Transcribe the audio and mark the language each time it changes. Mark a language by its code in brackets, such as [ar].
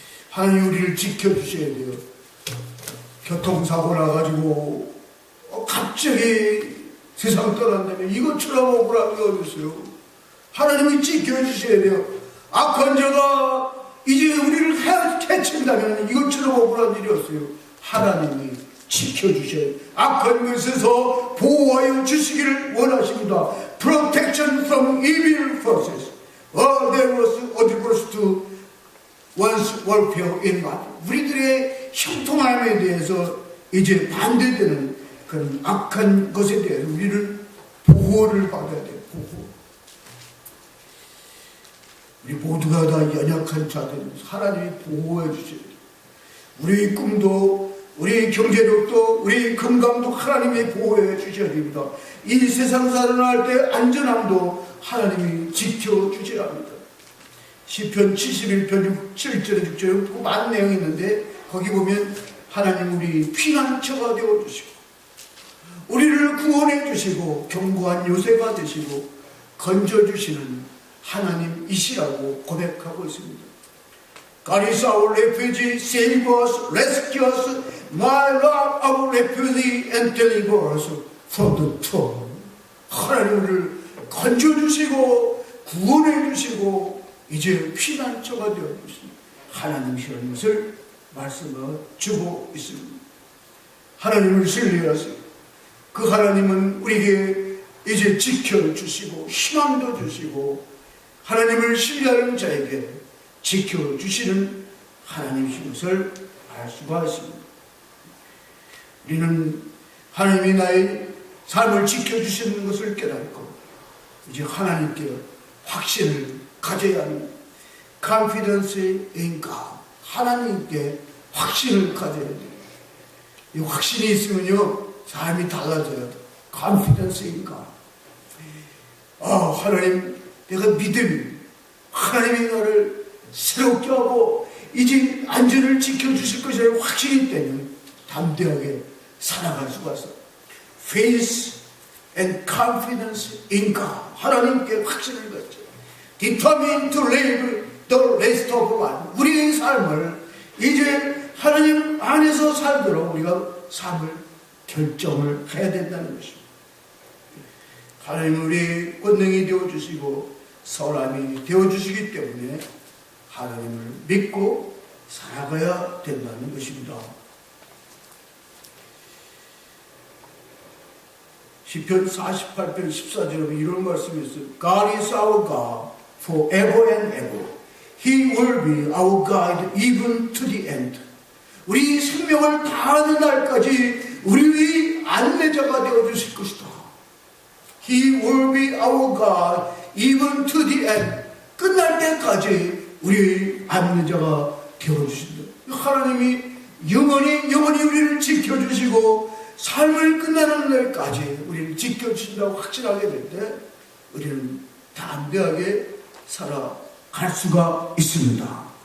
[ko] 하나님 우리를 지켜주셔야 돼요. 교통사고 나가지고 갑자기 세상 떠난다면 이것처럼 억울한 게 어디 있어요. 하나님이 지켜주셔야 돼요. 악한 자가 이제 우리를 해친다면 이것처럼 억울한 일이 없어요. 하나님이 지켜주셔야 돼요. 악한 것에서 보호하여 주시기를 원하십니다. [en] Protection from evil forces. There was adverse to one's welfare in God. [ko] 우리들의 형통함에 대해서 이제 반대되는 그런 악한 것에 대해서 우리를 보호를 받아야 돼요. 보호. 우리 모두가 다 연약한 자들입니다. 하나님이 보호해 주셔야 돼요. 우리 꿈도, 우리 경제력도, 우리 건강도 하나님이 보호해 주셔야 됩니다. 이 세상 살아날 때 안전함도 하나님이 지켜주셔야 합니다. 시편 71편 7절에 6절에 많은 내용이 있는데 거기 보면 하나님 우리 피난처가 되어주시고 우리를 구원해 주시고 견고한 요새가 되시고 건져주시는 하나님이시라고 고백하고 있습니다. [en] God is our refuge, save us, rescue us, my Lord, our refuge, and deliver us from the trouble. [ko] 하나님을 건져주시고 구원해주시고 이제 피난처가 되어주십니다. 하나님이시라는 것을 말씀을 주고 있습니다. 하나님을 신뢰하세요. 그 하나님은 우리에게 이제 지켜주시고 희망도 주시고 하나님을 신뢰하는 자에게 지켜주시는 하나님이신 것을 알 수가 있습니다. 우리는 하나님이 나의 삶을 지켜주시는 것을 깨닫고 이제 하나님께 확신을 가져야 합니다. [en] Confidence in God. [ko] 하나님께 확신을 가져야 돼요. 이 확신이 있으면요 삶이 달라져요. [en] Confidence in God. [ko] 하나님, 내가 믿음이 하나님이 나를 새롭게 하고 이제 안전을 지켜주실 것이라는 확신이 때문에 담대하게 살아갈 수가 있어요. [en] Faith and confidence in God. [ko] 하나님께 확신을 갖죠. [en] Determined to live the rest of life. [ko] 우리의 삶을 이제 하나님 안에서 살도록 우리가 삶을 결정을 해야 된다는 것입니다. 하나님 우리 권능이 되어주시고 사람이 되어주시기 때문에 하나님을 믿고 살아가야 된다는 것입니다. 시편 48편 14절에 이런 말씀이 있어요. [en] God is our God forever and ever. He will be our guide even to the end. [ko] 우리 생명을 다하는 날까지 우리의 안내자가 되어주실 것이다. [en] He will be our God even to the end. [ko] 끝날 때까지 우리의 안내자가 되어주신다. 하나님이 영원히 우리를 지켜주시고 삶을 끝나는 날까지 우리를 지켜주신다고 확신하게 될 때 우리는 담대하게 살아갈 수가 있습니다.